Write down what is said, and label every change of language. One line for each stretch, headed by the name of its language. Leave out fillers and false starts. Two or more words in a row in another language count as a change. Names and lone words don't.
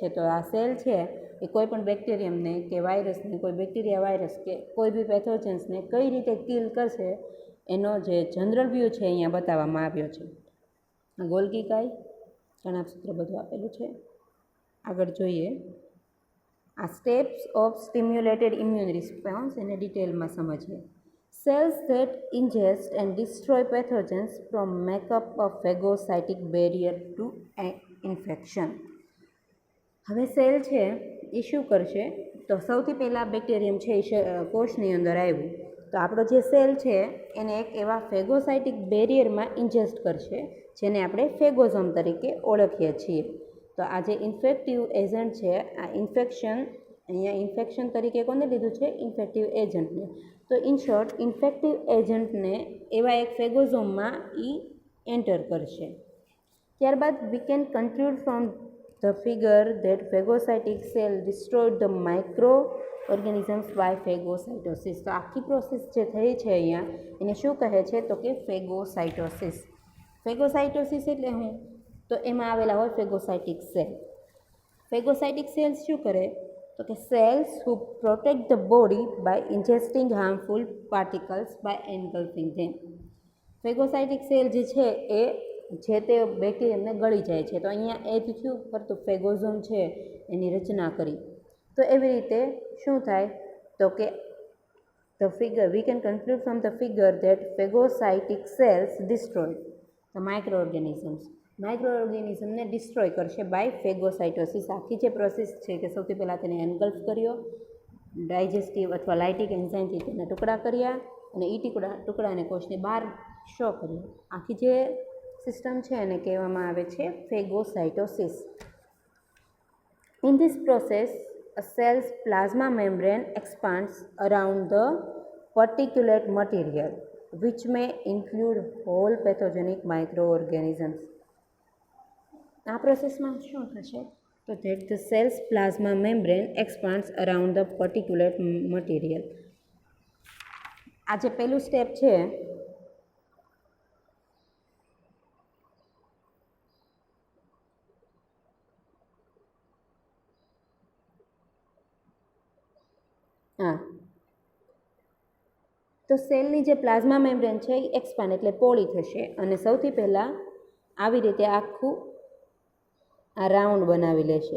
Gujarati: તો આ સેલ છે એ કોઈ પણ બેક્ટેરિયમને કે વાયરસને, કોઈ બેક્ટેરિયા વાયરસ કે કોઈ બી પેથોજન્સને કઈ રીતે કિલ કરશે એનો જે
English: general view
Gujarati: છે અહીંયા બતાવવામાં આવ્યો છે. ગોલ્ગી કાય કણાભસૂત્ર બધું આપેલું છે. આગળ જોઈએ. આ
English: steps of stimulated immune response
Gujarati: એને ડિટેલમાં સમજીએ.
English: Cells that ingest and destroy pathogens from make up a phagocytic barrier to infection.
Gujarati: હવે સેલ છે એ શું કરશે? તો સૌથી પહેલાં બેક્ટેરિયમ છે એ કોષની અંદર આવ્યું તો આપણો જે સેલ છે એને એક એવા
English: phagocytic barrierમાં
Gujarati: ઇન્જેસ્ટ કરશે જેને આપણે ફેગોઝોમ તરીકે ઓળખીએ છીએ. તો આ જે
English: infective agent
Gujarati: છે, આ અહીંયા ઇન્ફેક્શન તરીકે કોને લીધું છે?
English: infective agentને.
Gujarati: તો
English: in short infective agentને
Gujarati: એવા એક ફેગોઝોમમાં એન્ટર કરશે.
English: ત્યારબાદ we can conclude from the figure that phagocytic cell destroyed the microorganisms by phagocytosis.
Gujarati: તો આખી પ્રોસેસ જે થઈ છે અહીંયા એને શું કહે છે તો કે ફેગોસાઇટોસિસ. ફેગોસાઇટોસિસ એટલે શું? તો એમાં આવેલા હોય
English: phagocytic cell. phagocytic cells
Gujarati: શું કરે તો કે
English: સેલ્સ who protect the body by ingesting harmful particles by engulfing them. phagocytic cell
Gujarati: જે છે એ જે તે બેક્ટેરિયમને ગળી જાય છે. તો અહીંયા એ થયું કરતું ફેગોઝોમ છે એની રચના કરી. તો એવી રીતે શું થાય તો કે
English: the figure we can conclude from the figure that phagocytic cells destroy the microorganisms.
Gujarati: માઇક્રોઓર્ગેનિઝમને ડિસ્ટ્રોય કરશે
English: by phagocytosis.
Gujarati: આખી જે પ્રોસેસ છે કે સૌથી પહેલાં તેને એન્ગલ્ફ કર્યો, ડાયજેસ્ટિવ અથવા
English: lytic enzymeથી
Gujarati: તેના ટુકડા કર્યા અને એ ટુકડાને કોષને બહાર શો કર્યો. આખી જે સિસ્ટમ છે એને કહેવામાં આવે છે ફેગોસાઇટોસિસ.
English: in this process a cell's plasma membrane expands around the particulate material which may include whole pathogenic microorganisms.
Gujarati: આ પ્રોસેસમાં શું થશે તો
English: that the cell's plasma membrane expands around the particulate material.
Gujarati: આ જે પહેલું સ્ટેપ છે તો સેલની જે
English: plasma membrane
Gujarati: છે એ એક્સપાન્ડ એટલે પોળી થશે અને સૌથી પહેલાં આવી રીતે આખું આ રાઉન્ડ બનાવી લેશે.